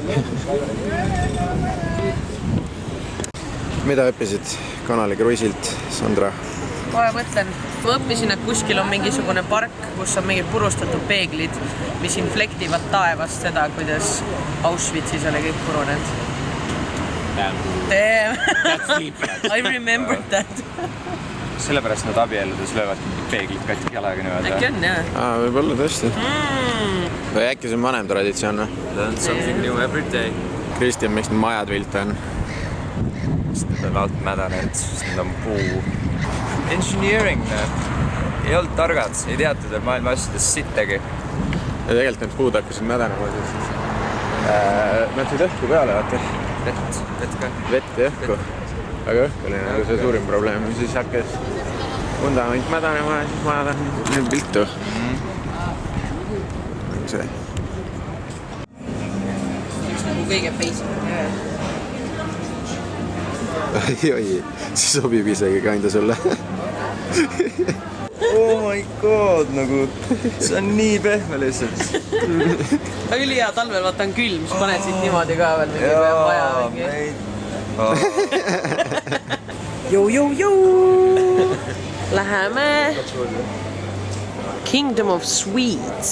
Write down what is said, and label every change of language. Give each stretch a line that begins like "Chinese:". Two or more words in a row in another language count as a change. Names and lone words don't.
Estonian: Mida õppisid Canal Cruise'ilt, Sandra? Kohe mõtlen. Ma õppisin, et kuskil on mingisugune park, kus on mingid purustatud peeglid, mis inflektivad taevast seda, kuidas Auschwitzis oli kõik purunenud.
English: Damn. I remembered that.
Estonian: Sellepärast nad abielludes löövad peeglid katki jalaga niimoodi. Äkki on, jah? Võib-olla tõesti. Või äkki see on vanem traditsioon?
English: Learn something new every day.
Estonian: Kristjan, miks need majad vilte on? Sest need on alt mädanenud, sest need on puu. Engineering, ei olnud targad, ei teatud, et maailma asjadest sittegi. Ja tegelikult need puud hakkasid mädanema siis. Nad said õhku peale, vaata. Vett ka. Vett ja õhku. Aga õhku oli nagu see suurim probleem. Siis hakkas vundament mädanema ja siis majad on viltu. See. Üks nagu kõige basic. Oi, see sobib isegi kanda sulle.
English: Oh my god,
Estonian: nagu see on nii pehme lihtsalt. Aga üli hea talvel, vaata on külm, siis paned siit niimoodi ka veel mingi vaja mingi. Jou. Läheme Kingdom of Sweets.